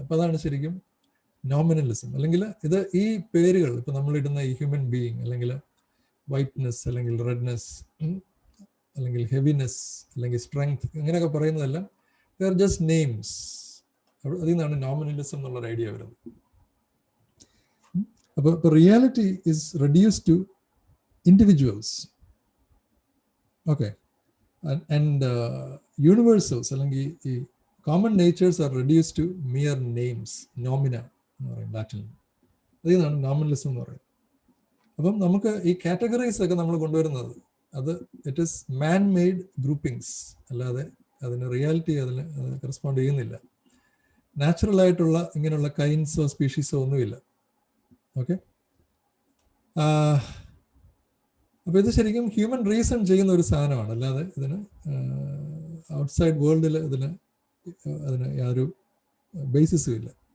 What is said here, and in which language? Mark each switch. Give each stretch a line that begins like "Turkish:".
Malayalam: അപ്പോൾ അതാണ് ശരിക്കും നോമിനലിസം. അല്ലെങ്കിൽ ഈ പേരുകൾ ഇപ്പോൾ നമ്മളിടുന്ന ഈ ഹ്യൂമൻ ബീയിങ്, അല്ലെങ്കിൽ വൈറ്റ്നെസ്, അല്ലെങ്കിൽ റെഡ്നെസ്, അല്ലെങ്കിൽ ഹെവിനെസ്, അല്ലെങ്കിൽ സ്ട്രെങ്ത്, ഇങ്ങനെയൊക്കെ പറയുന്നതെല്ലാം
English: They are just names.
Malayalam: അതിൽ നിന്നാണ് നോമിനലിസം എന്നുള്ളൊരു ഐഡിയ വരുന്നത്.
English: അപ്പോൾ reality is reduced to individuals, okay, and universals
Malayalam: അല്ലെങ്കിൽ ഈ
English: common natures are reduced to mere names, nomina
Malayalam: എന്ന് പറയും ലാറ്റിനിൽ. അതിനാണ് നോമിനലിസം എന്ന് പറയുന്നത്. അപ്പം നമുക്ക് ഈ കാറ്റഗറൈസ് ഒക്കെ നമ്മൾ കൊണ്ടുവരുന്നത് അത്
English: it is man made groupings,
Malayalam: അല്ലാതെ അതിന് റിയാലിറ്റി അതിന് കറസ്പോണ്ട് ചെയ്യുന്നില്ല. നാച്ചുറൽ ആയിട്ടുള്ള ഇങ്ങനെയുള്ള കൈൻഡ്സോ സ്പീഷീസോ ഒന്നുമില്ല. ഓക്കെ, അപ്പോൾ ഇത് ശരിക്കും ഹ്യൂമൻ റീസൺ ചെയ്യുന്ന ഒരു സാധനമാണ്, അല്ലാതെ ഇതിന് ഔട്ട്സൈഡ് വേൾഡിൽ അതിന് യാതൊരു ബേസിസും ഇല്ല.